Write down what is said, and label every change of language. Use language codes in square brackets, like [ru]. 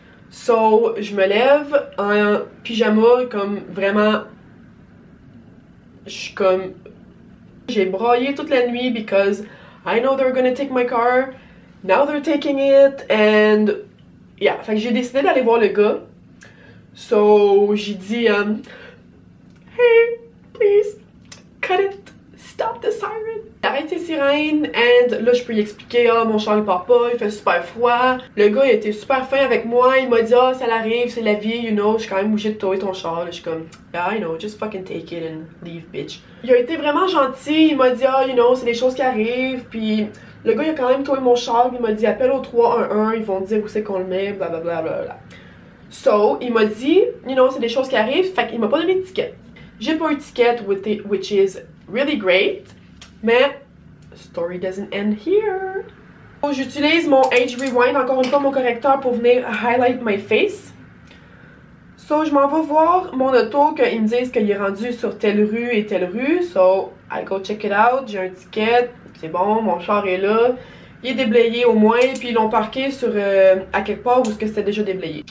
[fr] So, je me lève en pyjama, comme vraiment, je suis comme, j'ai braillé toute la nuit [en] because I know they're gonna take my car. Now they're taking it. [fr] And yeah, fait que j'ai décidé d'aller voir le gars. [en] So, [fr] j'ai dit, [en] hey, please, cut it. Stop the siren. [fr] Arrête ces sirènes. And là, je peux lui expliquer, ah, mon char il part pas, il fait super froid. Le gars, il était super fin avec moi. Il m'a dit, ah, ça l'arrive, c'est la vie, [en] you know. [fr] Je suis quand même obligée de tower ton char. Là, je suis comme, [en] yeah, I know, just fucking take it and leave, bitch. [fr] Il a été vraiment gentil. Il m'a dit, ah, [en] you know, [fr] c'est des choses qui arrivent. Puis le gars, il a quand même tower mon char. Il m'a dit, appelle au 311, ils vont te dire où c'est qu'on le met, blablabla. Bla, bla, bla. So, il m'a dit, [en] you know, [fr] c'est des choses qui arrivent. Fait qu'il m'a pas donné de ticket. J'ai pas eu de ticket, [en] which is really great. Mais, story doesn't end here. [fr] J'utilise mon Age Rewind, encore une fois mon correcteur pour venir [en] highlight my face. [fr] So, je m'en vais voir mon auto, qu'ils me disent qu'il est rendu sur telle rue et telle rue. So, [en] I go check it out, [fr] j'ai un ticket, c'est bon, mon char est là. Il est déblayé au moins, puis ils l'ont parqué sur, à quelque part où c'était déjà déblayé.